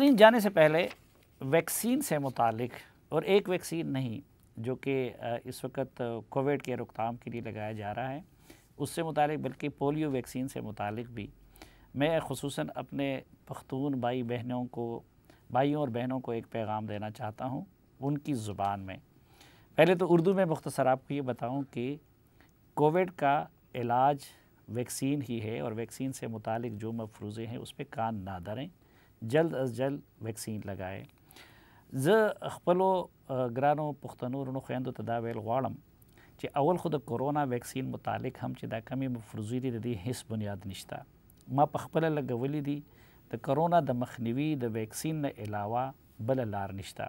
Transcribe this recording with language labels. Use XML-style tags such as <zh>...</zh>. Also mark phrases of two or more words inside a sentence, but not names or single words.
<ur>جانے سے پہلے ویکسین سے متعلق، اور ایک ویکسین نہیں جو کہ اس وقت کووڈ کے روک تھام کے لیے لگایا جا رہا ہے، اس سے متعلق بلکہ پولیو ویکسین سے متعلق بھی میں خصوصاً اپنے پختون بھائیوں اور بہنوں کو ایک پیغام دینا چاہتا ہوں ان کی زبان میں۔ پہلے تو اردو میں مختصر آپ کو یہ بتاؤں کہ کووڈ کا علاج ویکسین ہی ہے، اور ویکسین سے متعلق جو مفروضے ہیں اس پہ کان نہ دھریں، جلد از جلد ویکسین لگائیں۔</ur> <ps>خپلو گرانو پښتنو ورونو خویندو ته دا ویل غواړم چې اول خو د کورونا ویکسین متعلق هم چې دا کمی مفروضې دي د دې هیڅ بنیاد نشته. ما په خپله لګولې دي د کرونا د مخنیوي د ویکسین نه علاوه بله لار نشته.</ps>